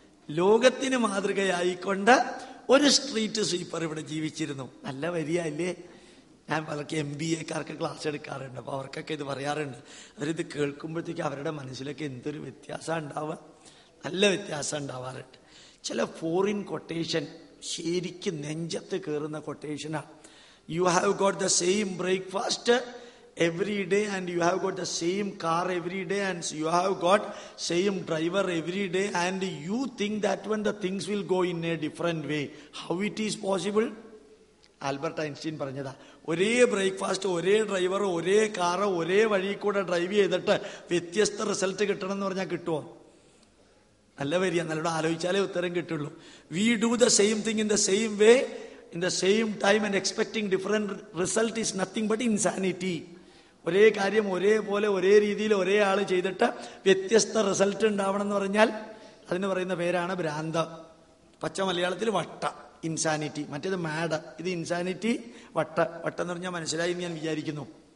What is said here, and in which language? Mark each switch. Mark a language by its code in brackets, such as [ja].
[ml] ലോകത്തിന് മാതൃകയായിക്കൊണ്ട് ഒരു street sweeper ഇവിടെ ജീവിച്ചിരുന്നു. നല്ല വരിയല്ലേ? ഞാൻ പലർക്ക് MBA-ക്കാർക്ക് ക്ലാസ് എടുക്കാറുണ്ട്. അപ്പൊ അവർക്കൊക്കെ ഇത് പറയാറുണ്ട്. അവരിത് കേൾക്കുമ്പോഴത്തേക്ക് അവരുടെ മനസ്സിലൊക്കെ എന്തൊരു വ്യത്യാസം ഉണ്ടാവുക, നല്ല വ്യത്യാസം ഉണ്ടാവാറുണ്ട്. ചില ഫോറിൻ കൊട്ടേഷൻ ശരിക്കും നെഞ്ചത്ത് കയറുന്ന കൊട്ടേഷനാണ്. [en] You have got the same breakfast every day and you have got the same car every day and you have got same driver every day and you think that when the things will go in a different way. How it is possible? [ml] Albert Einstein പറഞ്ഞതാ, ഒരേ breakfast, ഒരേ driver, ഒരേ car, ഒരേ വഴി കൂടെ drive ചെയ്തിട്ട് വ്യത്യസ്ത result കിട്ടണം എന്ന് പറഞ്ഞാൽ കിട്ടുമോ? നല്ല വരിക, നല്ലോണം ആലോചിച്ചാലേ ഉത്തരം കിട്ടുള്ളൂ. [en] We do the same thing in the same way in the same time and expecting different result is nothing but insanity. [ml] ഒരേ കാര്യം ഒരേപോലെ ഒരേ രീതിയിൽ ഒരേ ആള് ചെയ്തിട്ട് വ്യത്യസ്ത റിസൾട്ട് ഉണ്ടാവണം എന്ന് പറഞ്ഞാൽ അതിന് പറയുന്ന പേരാണ് ഭ്രാന്ത്. പച്ച മലയാളത്തിൽ വട്ട, ഇൻസാനിറ്റി. മറ്റേത് മാഡ്, ഇത് ഇൻസാനിറ്റി, വട്ടെന്ന് പറഞ്ഞാൽ മനസ്സിലായി ഞാൻ വിചാരിക്കുന്നു.